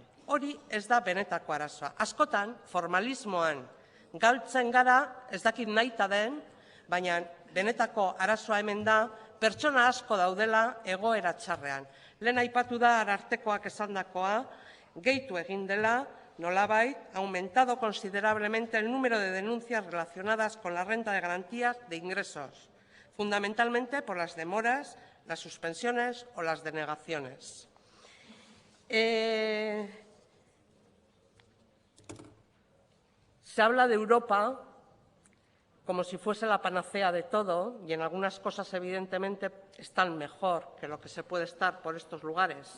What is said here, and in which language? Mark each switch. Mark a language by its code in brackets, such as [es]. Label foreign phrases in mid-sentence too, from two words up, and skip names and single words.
[eu] Hori ez da benetako arazoa. Askotan, formalismoan galtzen gara, ez dakit nahita den, baina benetako arazoa hemen da, pertsona asko daudela egoera txarrean. Lehen aipatu da Arartekoak esandakoa, gehitu egin dela, nolabait, [es] ha aumentado considerablemente el número de denuncias relacionadas con la renta de garantías de ingresos, fundamentalmente por las demoras, las suspensiones o las denegaciones. Se habla de Europa como si fuese la panacea de todo, y en algunas cosas evidentemente están mejor que lo que se puede estar por estos lugares.